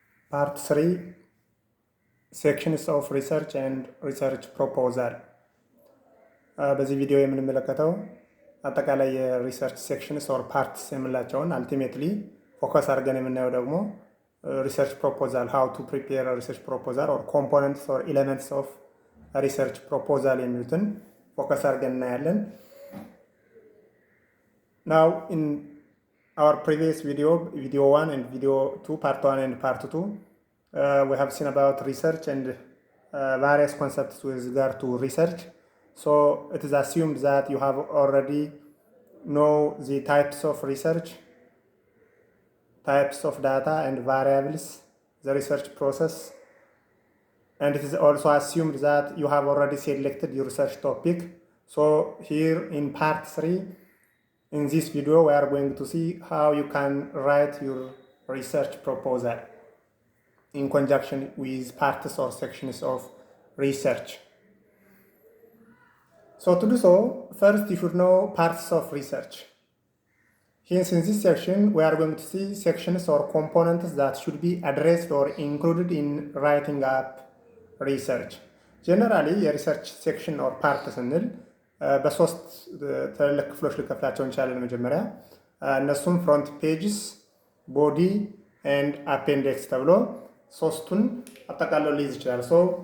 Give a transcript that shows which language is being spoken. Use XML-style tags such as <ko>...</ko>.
<en>Part 3 Sections of Research and Research Proposal</en> <am>በዚህ ቪዲዮ የምንመለከተው አጠቃላይ የሪሰርች ሴክሽንስ ኦር ፓርትስ የምንላቸውን አልቲሜትሊ ፎከስ አድርገን የምናየው ደግሞ ሪሰርች ፕሮፖዛል ሃው ቱ ፕሪፔር ሪሰርች ፕሮፖዛል ኦር ኮምፖነንትስ ኦር ኤሌመንትስ ኦፍ ሪሰርች ፕሮፖዛል የሚሉትን ፎከስ አድርገን እናያለን።</am> <en>Now in our previous video 1 and video 2, part 1 and part 2, we have seen about research and various concepts with regard to research. So it is assumed that you have already know the types of research, types of data and variables, the research process, and it is also assumed that you have already selected your research topic. So here in part 3, in this video, we are going to see how you can write your research proposal in conjunction with parts or sections of research. So to do so, first you should know parts of research. Hence in this section, we are going to see sections or components that should be addressed or included in writing up research. Generally, a research section or part</en> <am>ስንል በሶስት ትልልቅ ክፍሎች ልከፍላቸው እንችላለን። መጀመሪያ እነሱም ፍሮንት ፔጅስ፣ ቦዲ ኤንድ አፔንዲክስ ተብሎ ሶስቱን አጠቃለው ሊይዝ ይችላል። ሶ</am>